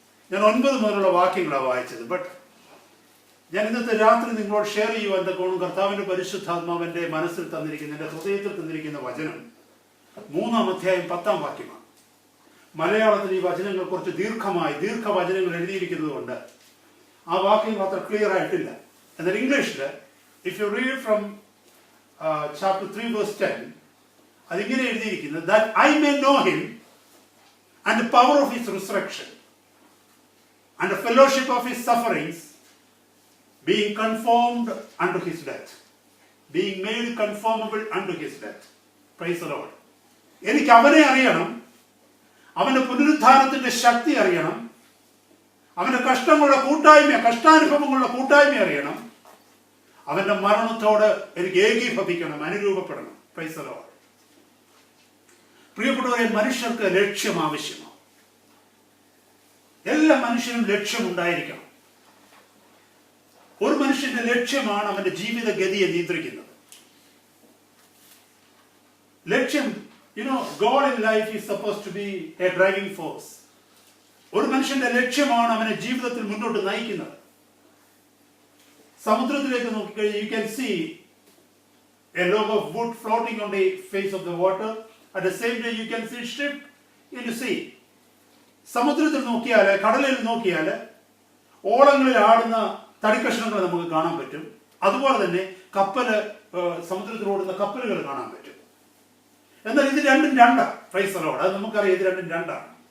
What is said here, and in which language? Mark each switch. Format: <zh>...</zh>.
<ml>ഞാൻ 9 മുതലുള്ള വാക്യങ്ങളാണ് വായിച്ചത്. ബട്ട് ഞാൻ ഇന്നത്തെ രാത്രി നിങ്ങളോട് ഷെയർ ചെയ്യുവാൻ തക്കോണം കർത്താവിന്റെ പരിശുദ്ധാത്മാവിന്റെ മനസ്സിൽ തന്നിരിക്കുന്ന, എൻ്റെ ഹൃദയത്തിൽ തന്നിരിക്കുന്ന വചനം 3-ാം അധ്യായം 10-ാം വാക്യമാണ്. മലയാളത്തിൽ ഈ വചനങ്ങൾ കുറച്ച് ദീർഘവചനങ്ങൾ എഴുതിയിരിക്കുന്നത് കൊണ്ട് ആ വാക്യങ്ങൾ അത്ര ക്ലിയർ ആയിട്ടില്ല. എന്നാൽ ഇംഗ്ലീഷിൽ</ml> <en>if you read from chapter 3 verse 10,</en> <ml>അതിങ്ങനെ എഴുതിയിരിക്കുന്നത്,</ml> <en>that I may know him and the power of his resurrection and the fellowship of his sufferings, being conformed unto his death, being made conformable unto his death. Praise the Lord.</en> <ml>എനിക്ക് അവനെ അറിയണം, അവന്റെ പുനരുത്ഥാനത്തിന്റെ ശക്തി അറിയണം, അവന്റെ കഷ്ടാനുഭവങ്ങളുടെ കൂട്ടായ്മ അറിയണം, അവന്റെ മരണത്തോട് എനിക്ക് ഏകീഭവിക്കണം, അനുരൂപപ്പെടണം.</ml> <en>Praise the Lord.</en> <ml>പ്രിയപ്പെട്ടവരെ, മനുഷ്യർക്ക് ലക്ഷ്യം ആവശ്യമാണ്. എല്ലാ മനുഷ്യനും ലക്ഷ്യമുണ്ടായിരിക്കണം. ഒരു മനുഷ്യന്റെ ലക്ഷ്യമാണ് അവന്റെ ജീവിതഗതിയെ നിയന്ത്രിക്കുന്നത്.</ml> <en>ലക്ഷ്യം, goal in life is supposed to be a driving force.</en> <ml>ഒരു മനുഷ്യന്റെ ലക്ഷ്യമാണ് അവനെ ജീവിതത്തിൽ മുന്നോട്ട് നയിക്കുന്നത്. സമുദ്രത്തിലേക്ക് നോക്കിക്കഴിഞ്ഞാൽ</ml> <en>you can see a log of wood floating on the face of the water. At the same time you can see ship in the sea.</en> <ml>സമുദ്രത്തിൽ നോക്കിയാൽ, കടലിൽ നോക്കിയാൽ ഓളങ്ങളിൽ ആടുന്ന തടിക്കഷ്ണങ്ങൾ നമുക്ക് കാണാൻ പറ്റും. അതുപോലെ തന്നെ സമുദ്രത്തിൽ ഓടുന്ന കപ്പലുകൾ കാണാൻ പറ്റും. എന്നാൽ ഇത് രണ്ടും രണ്ടാണ്.</ml> <en>Praise the Lord.</en> <ml>അത് നമുക്കറിയാം, ഇത് രണ്ടും രണ്ടാണ്.</ml>